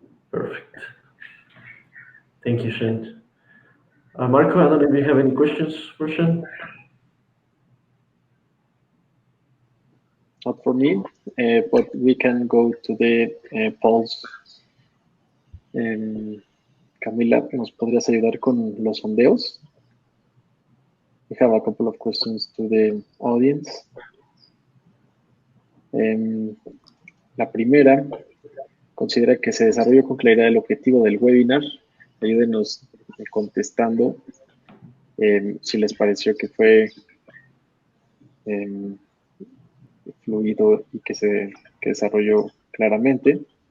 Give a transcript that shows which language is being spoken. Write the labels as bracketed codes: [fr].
[en] Perfect. Thank you, Sean. Marco, I don't know if you have any questions for Sean. Not for me, but we can go to the polls. [es] Camila, ¿nos podrías ayudar con los sondeos? [en] We have a couple of questions to the audience. [es] La primera, considera que se desarrolló con claridad el objetivo del webinar. Ayúdenos contestando si les pareció que fue fluido y que se desarrolló claramente.